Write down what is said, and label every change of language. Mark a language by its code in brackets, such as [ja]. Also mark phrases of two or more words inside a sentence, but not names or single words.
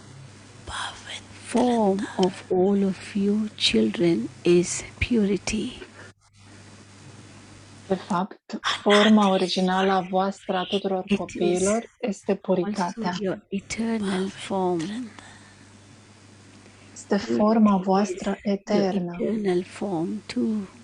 [en] form of all of you children is purity. [ro] De fapt, forma originală a voastră a tuturor [en] It [ro] copiilor este puritatea. [en] Also your eternal form. [ro] Este forma voastră [en] Your [ro] eternă. [en] eternal form too.